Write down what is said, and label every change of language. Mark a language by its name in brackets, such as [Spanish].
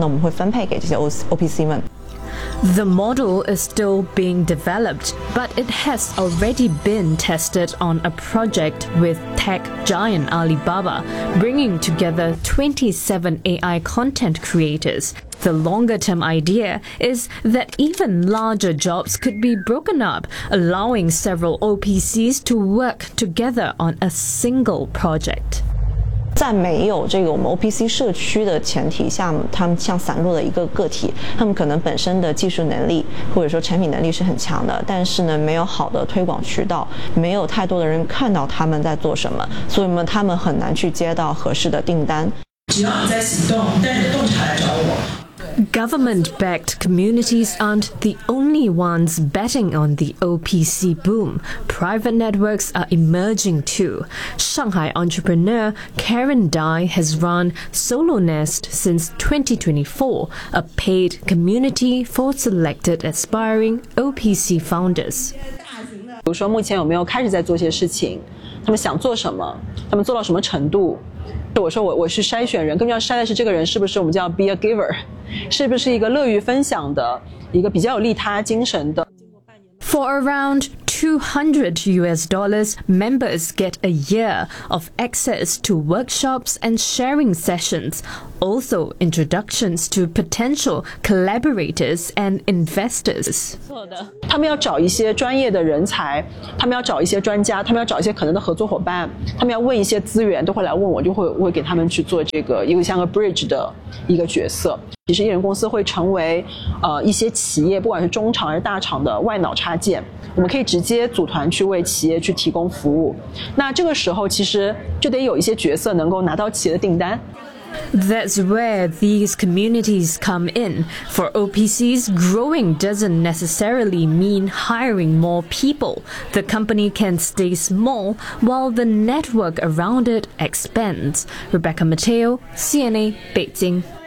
[Chinese] 今天我们其实搭建了一个类似于服务平台或者服务体系，能够去比较好的去把外部的一些资源跟订单导入进来，然后呢，我们会分配给这些OPC们。 [English] The model is still being developed, but it has already been tested on a project with tech giant Alibaba, bringing together 27 AI content creators. The longer-term idea is that even larger jobs could be broken up, allowing several OPCs to work together on a single project. [Chinese] 在没有这个我们OPC社区的前提下，他们像散落的一个个体，他们可能本身的技术能力或者说产品能力是很强的，但是呢，没有好的推广渠道，没有太多的人看到他们在做什么，所以他们很难去接到合适的订单。只要你在行动，带着洞察来找我。 [English] Government-backed communities aren't the only ones betting on the OPC boom. Private networks are emerging too. Shanghai entrepreneur Karen Dai has run SoloNest since 2024, a paid community for selected aspiring OPC founders. [Chinese] 比如说目前有没有开始在做些事情，他们想做什么，他们做到什么程度。我说我是筛选人，更重要筛的是这个人是不是我们叫 [English] be a giver， [Chinese] 是不是一个乐于分享的，一个比较有利他精神的。 [English] For around $200, members get a year of access to workshops and sharing sessions, also introductions to potential collaborators and investors. [Chinese] 他们要找一些专业的人才，他们要找一些专家，他们要找一些可能的合作伙伴，他们要问一些资源，都会来问我，就会我会给他们去做这个一个像个 bridge 的一个角色。其实艺人公司会成为一些企业不管是中厂还是大厂的外脑插件，我们可以直接组团去为企业去提供服务。那这个时候其实就得有一些角色能够拿到企业的订单。 [English] That's where these communities come in. For OPCs, growing doesn't necessarily mean hiring more people. The company can stay small while the network around it expands. Rebecca Mateo, CNA, Beijing.